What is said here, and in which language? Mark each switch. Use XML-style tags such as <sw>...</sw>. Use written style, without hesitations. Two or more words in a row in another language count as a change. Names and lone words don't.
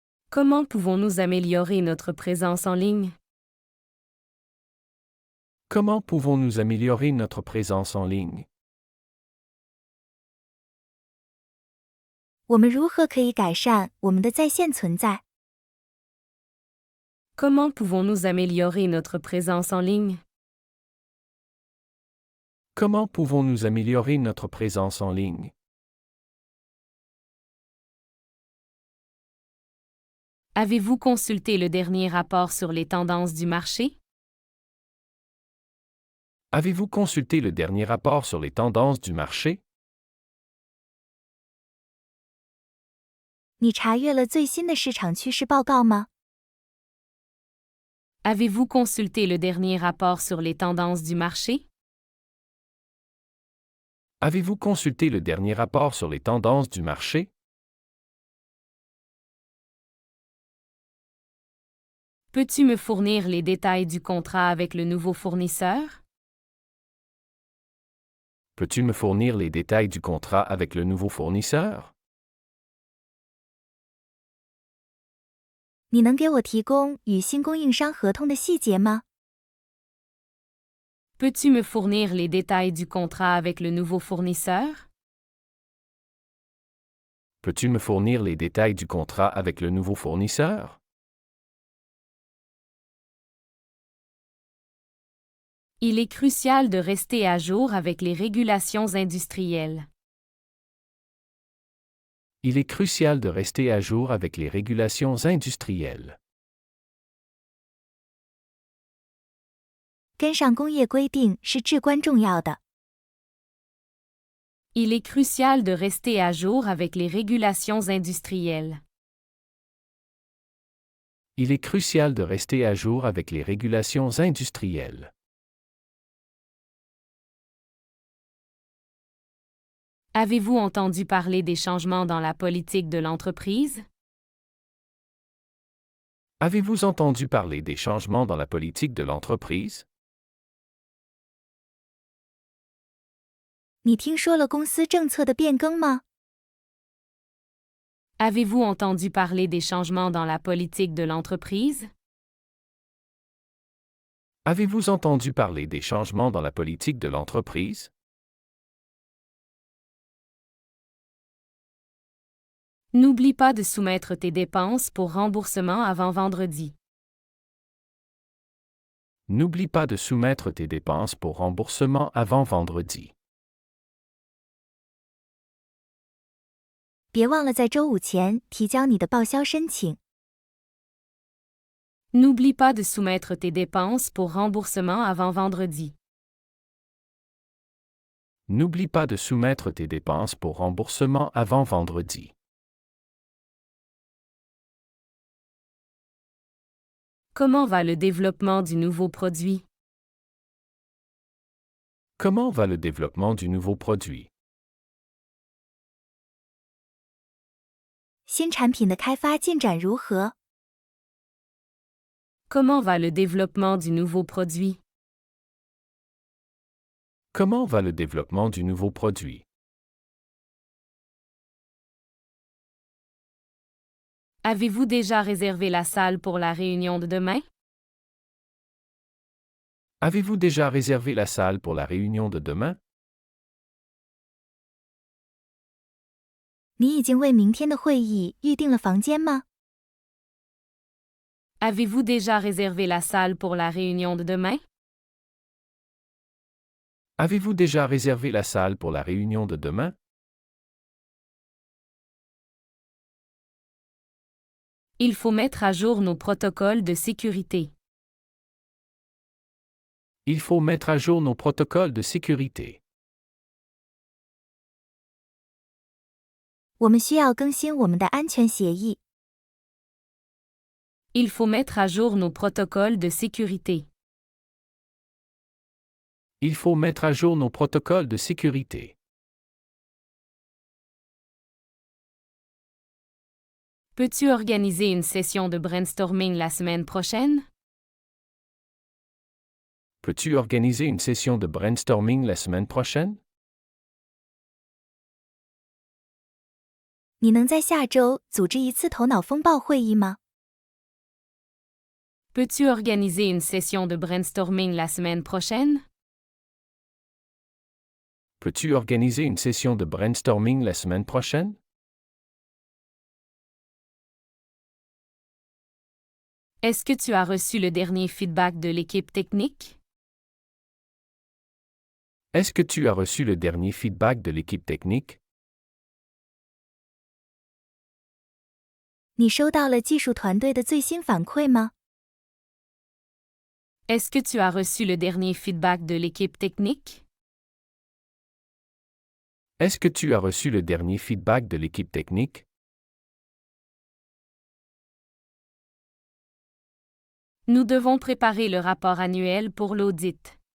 <fr>Comment pouvons-nous améliorer notre présence en ligne? Comment pouvons-nous améliorer notre présence en ligne?</fr> <zh>我们如何可以改善我们的在线存在？</zh> <fr>Comment pouvons-nous améliorer notre présence en ligne? Comment pouvons-nous améliorer notre présence en ligne? Avez-vous consulté le dernier rapport sur les tendances du marché? Avez-vous consulté le dernier rapport sur les tendances du marché?</fr> <zh>你查阅了最新的市场趋势报告吗？</zh> <fr>Avez-vous consulté le dernier rapport sur les tendances du marché? Avez-vous consulté le dernier rapport sur les tendances du marché? Peux-tu me fournir les détails du contrat avec le nouveau fournisseur? Peux-tu me fournir les détails du contrat avec le nouveau fournisseur?</fr> <zh>你能给我提供与新供应商合同的细节吗？</zh> <fr>Peux-tu me fournir les détails du contrat avec le nouveau fournisseur? Peux-tu me fournir les détails du contrat avec le nouveau fournisseur? Il est crucial de rester à jour avec les régulations industrielles. Il est crucial de rester à jour avec les régulations industrielles.</fr> <zh>跟上工业规定是至关重要的。</zh> <fr>Il est crucial de rester à jour avec les régulations industrielles. Il est crucial de rester à jour avec les régulations industrielles. Avez-vous entendu parler des changements dans la politique de l'entreprise? Avez-vous entendu parler des changements dans la politique de l'entreprise?</fr> <zh>你听说了公司政策的变更吗？</zh> <fr>Avez-vous entendu parler des changements dans la politique de l'entreprise? Avez-vous entendu parler des changements dans la politique de l'entreprise? N'oublie pas de soumettre tes dépenses pour remboursement avant vendredi. N'oublie pas de soumettre tes dépenses pour remboursement avant vendredi.</fr> <zh>别忘了在周五前提交你的报销申请。</zh> <fr>N'oublie pas de soumettre tes dépenses pour remboursement avant vendredi. N'oublie pas de soumettre tes dépenses pour remboursement avant vendredi. Comment va le développement du nouveau produit? Comment va le développement du nouveau produit?</fr> <zh>新产品的开发进展如何？</zh> <fr>Comment va le développement du nouveau produit? Comment va le développement du nouveau produit? Avez-vous déjà réservé la salle pour la réunion de demain? Avez-vous déjà réservé la salle pour la réunion de demain?</fr> <zh>你已经为明天的会议预定了房间吗？</zh> <fr>Avez-vous déjà réservé la salle pour la réunion de demain? Avez-vous déjà réservé la salle pour la réunion de demain? Il faut mettre à jour nos protocoles de sécurité. Il faut mettre à jour nos protocoles de sécurité.</fr> <zh>我们需要更新我们的安全协议。</zh> <fr>Il faut mettre à jour nos protocoles de sécurité. Il faut mettre à jour nos protocoles de sécurité. Peux-tu organiser une session de brainstorming la semaine prochaine? Peux-tu organiser une session de brainstorming la semaine prochaine?</fr> <zh>你能在下周组织一次头脑风暴会议吗？</zh> <fr>Peux-tu organiser une session de brainstorming la semaine prochaine? Peux-tu organiser une session de brainstorming la semaine prochaine? Est-ce que tu as reçu le dernier feedback de l'équipe technique? Est-ce que tu as reçu le dernier feedback de l'équipe technique?</fr> <zh>你收到了技术团队的最新反馈吗？</zh> <fr>Est-ce que tu as reçu le dernier feedback de l'équipe technique? Est-ce que tu as reçu le dernier feedback de l'équipe technique? Nous devons préparer le rapport annuel pour l'audit.</fr>